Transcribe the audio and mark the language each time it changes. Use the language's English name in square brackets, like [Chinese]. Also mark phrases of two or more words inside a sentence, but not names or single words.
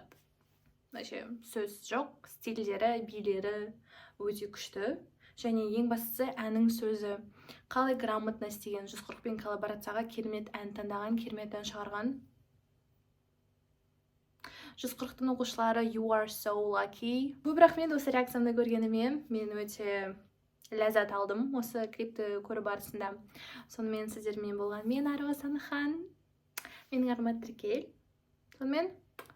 [Kazakh] Вообще сөз жоқ, стильдері, билері өте күшті. Және ең бастысы әнің сөзі. Қалай грамотно істеген, 140 пен коллаборацияға керемет ән таңдаған, керемет ән шығарған. 140-тың оқушылары [English] You are so lucky. [Kazakh] Көп рахмет осы реакциямды көргеніме. Мен өте ләззат алдым осы клипті көру барысында. Сонымен сіздермен болған мен Арғы Саныхан. Менің армат Тіркел. Сонымен